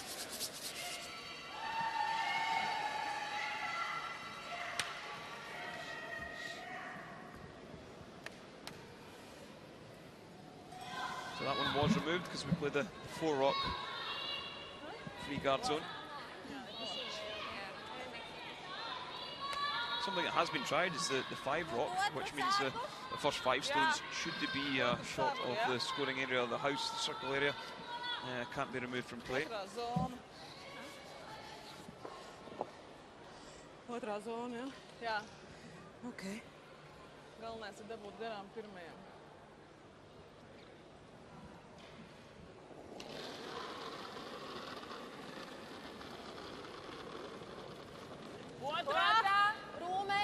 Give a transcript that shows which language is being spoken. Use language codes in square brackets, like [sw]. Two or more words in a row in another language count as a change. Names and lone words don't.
[en] So that one was removed because we played the 4 rock free guard zone. Something that has been tried is the 5 rock, which means the first 5 stones, should they be short of the scoring area of the house, the circle area, can't be removed from play. [lv] Otrā zona, jā? Jā. Ok. Galvenais ir dabūt garām pirmajam. Otrā. Rūme.